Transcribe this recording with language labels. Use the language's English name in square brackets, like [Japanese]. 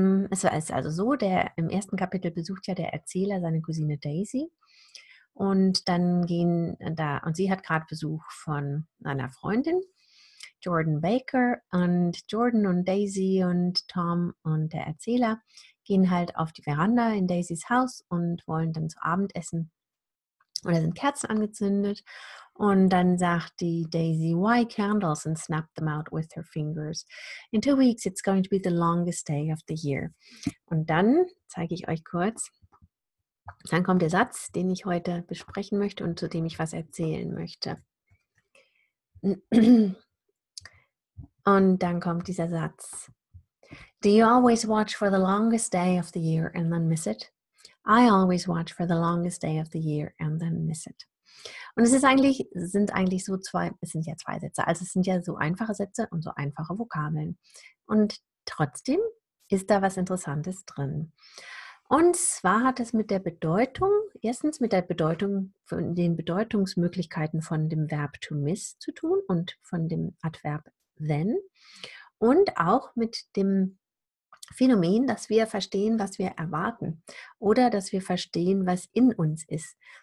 [German] Es ist also so, im ersten Kapitel besucht ja der Erzähler seine Cousine Daisy und dann und sie hat gerade Besuch von einer Freundin, Jordan Baker, und Jordan und Daisy und Tom und der Erzähler gehen halt auf die Veranda in Daisys Haus und wollen dann zu Abend essen. Und da sind Kerzen angezündet und dann sagt die Daisy, [English] "Why candles?" and snapped them out with her fingers. "In 2 weeks it's going to be the longest day of the year." [German] Und dann zeige ich euch kurz, dann kommt der Satz, den ich heute besprechen möchte und zu dem ich was erzählen möchte. Und dann kommt dieser Satz. [English] "Do you always watch for the longest day of the year and then miss it? I always watch for the longest day of the year and then miss it." [German] Und es sind eigentlich so es sind ja zwei Sätze, also es sind ja so einfache Sätze und so einfache Vokabeln. Und trotzdem ist da was Interessantes drin. Und zwar hat es mit der Bedeutung, erstens mit der Bedeutung, von den Bedeutungsmöglichkeiten von dem Verb to miss zu tun und von dem Adverb then und auch mit dem Phänomen, dass wir verstehen, was wir erwarten oder dass wir verstehen, was in uns ist.